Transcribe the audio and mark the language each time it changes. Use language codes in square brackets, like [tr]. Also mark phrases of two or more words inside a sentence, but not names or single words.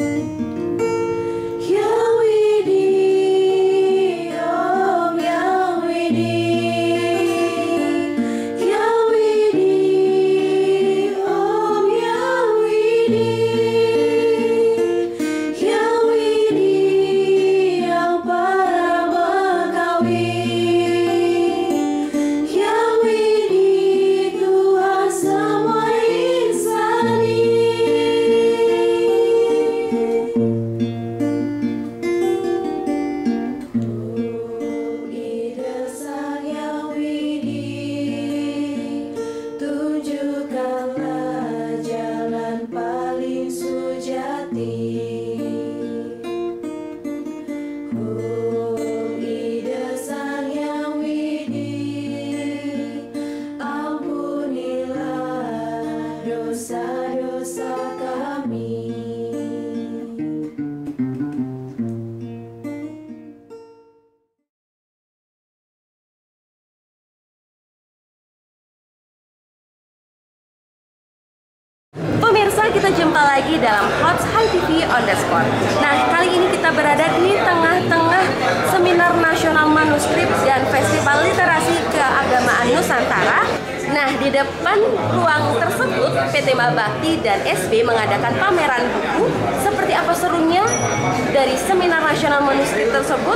[id] Yang Widi, Om Yang Widi, Yang Widi, Om Yang Widi, Yang Widi yang para Bekawi, Yang Widi Tuhan semua insani. Ide Sang Yang Widi, tunjukkanlah jalan paling sujati. Ide Sang Yang Widi, ampunilah dosa-dosa kami. Pemirsa, kita jumpa lagi dalam Hots HiTV [en] on the spot. [id] Nah, kali ini kita berada di tengah-tengah Seminar Nasional Manuskrip dan Festival Literasi Keagamaan Nusantara. Nah, di depan ruang tersebut, PT Mabakti dan SB mengadakan pameran buku. Seperti apa serunya dari Seminar Nasional Manuskrip tersebut?